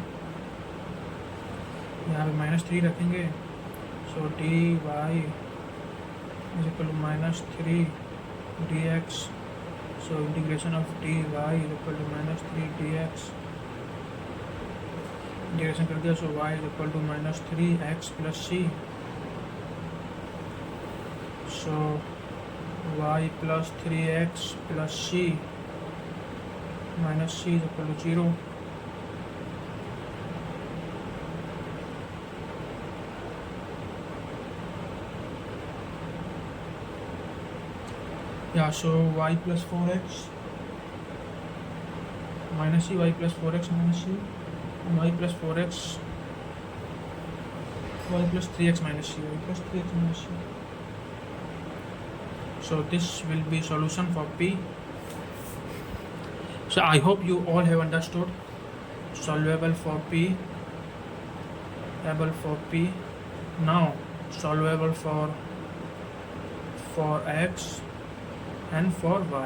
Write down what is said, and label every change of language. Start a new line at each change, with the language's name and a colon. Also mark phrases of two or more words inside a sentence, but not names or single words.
Hindi: यहाँ पे -3 रखेंगे,
English: so dy is equal to -3 dx, so integration of dy is equal to -3 dx, integration
Hindi: कर दिया,
English: so y is equal to -3x plus c, so y plus 3x plus c minus c is equal to 0. Yeah, so y plus 4x minus c, y plus 4x minus c, and y plus 4x, y plus 3x minus c, y plus 3x minus c. So this will be solution for p. So I hope you all have understood. Solvable for p, able for p. Now solvable for x and for y.